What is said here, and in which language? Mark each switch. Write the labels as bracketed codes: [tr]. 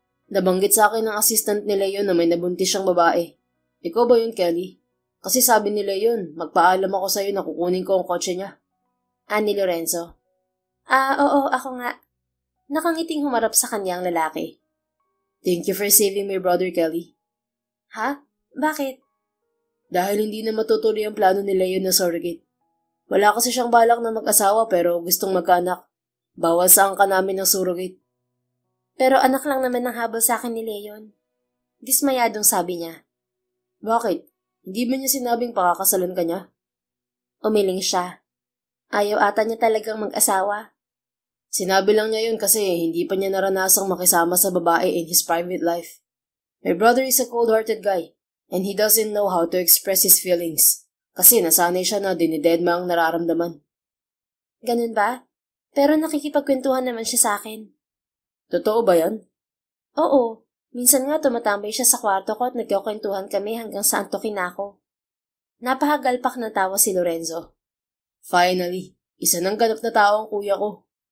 [tl] Nabanggit sa akin ng assistant ni Leon na may nabuntis siyang babae. Ikaw ba yun, Kelly? Kasi sabi ni Leon, magpaalam ako sa'yo na kukunin ko ang kotse niya. Ani Lorenzo. Oo, ako nga. Nakangiting humarap sa kanya ang lalaki. [en] Thank you for saving my brother, Kelly. [tl] Ha? Bakit? Dahil hindi na matutuloy ang plano ni Leon na surrogate. Wala kasi siyang balak na mag-asawa pero gustong magkaanak. Bawal sa angka namin ng surrogate. Pero anak lang naman ang habol sa akin ni Leon. Dismayadong sabi niya. Bakit? Hindi ba niya sinabing pakakasalan ka niya? Umiling siya. Ayaw ata niya talagang mag-asawa. Sinabi lang niya yun kasi hindi pa niya naranasang makisama sa babae [en] in his private life. My brother is a cold-hearted guy and he doesn't know how to express his feelings [tl] kasi nasanay siya na dinidedma ang nararamdaman. Ganun ba? Pero nakikipagkwentuhan naman siya sa akin. Totoo ba yan? Oo. Minsan nga tumatambay siya sa kwarto ko at nagkakwentuhan kami hanggang sa antukin ako. Napahagalpak na tawa si Lorenzo. Finally, isa ng ganap na tao ang kuya ko.